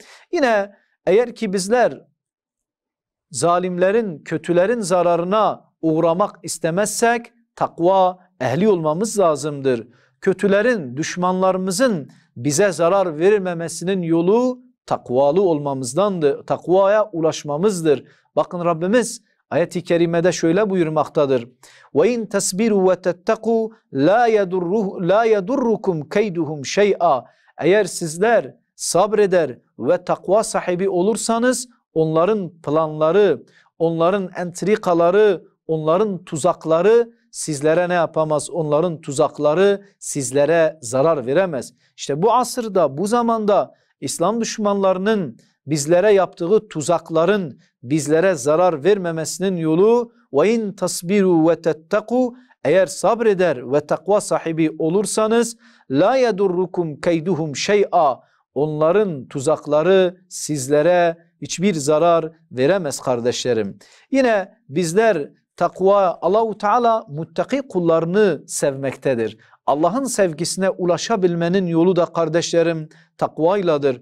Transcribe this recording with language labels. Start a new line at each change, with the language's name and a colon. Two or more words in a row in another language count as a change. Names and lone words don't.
Turkish: Yine eğer ki bizler zalimlerin, kötülerin zararına uğramak istemezsek takva ehli olmamız lazımdır. Kötülerin, düşmanlarımızın bize zarar vermemesinin yolu takvalı olmamızdandır. Takvaya ulaşmamızdır. Bakın Rabbimiz ayet-i kerimede şöyle buyurmaktadır.
Arabic: وَاِنْ تَسْبِرُوا وَتَتَّقُوا لَا يَدُرُّكُمْ كَيْدُهُمْ شَيْئًا.
Turkish: Eğer sizler sabreder ve takva sahibi olursanız onların planları, onların entrikaları, onların tuzakları sizlere ne yapamaz? Onların tuzakları sizlere zarar veremez. İşte bu asırda, bu zamanda İslam düşmanlarının bizlere yaptığı tuzakların bizlere zarar vermemesinin yolu
Arabic: وَاِنْ تَصْبِرُوا وَتَتَّقُوا.
Turkish: Eğer sabreder ve takva sahibi olursanız
Arabic: لَا يَدُرُّكُمْ كَيْدُهُمْ شَيْئًا.
Turkish: Onların tuzakları sizlere hiçbir zarar veremez kardeşlerim. Yine bizler takva, Allahu Teala muttaki kullarını sevmektedir. Allah'ın sevgisine ulaşabilmenin yolu da kardeşlerim takvayladır.